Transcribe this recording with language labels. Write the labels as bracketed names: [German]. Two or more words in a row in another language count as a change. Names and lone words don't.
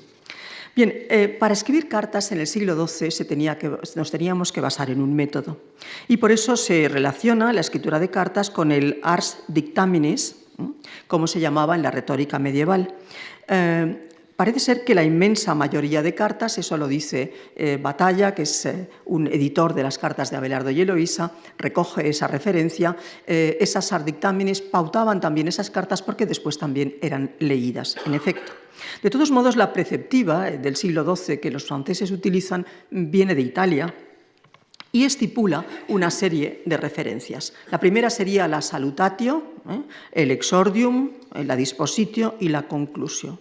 [Spanish] Bien, para escribir cartas en el siglo XII nos teníamos que basar en un método, y por eso se relaciona la escritura de cartas con el [Latin] ars dictaminis, [Spanish] como se llamaba en la retórica medieval. Parece ser que la inmensa mayoría de cartas, eso lo dice Batalla, que es un editor de las cartas de Abelardo y Eloísa, recoge esa referencia. Esas [Latin] ars dictaminis [Spanish] pautaban también esas cartas porque después también eran leídas, en efecto. De todos modos, la preceptiva del siglo XII que los franceses utilizan viene de Italia y estipula una serie de referencias. La primera sería la salutatio, el exordium, la dispositio y la conclusio.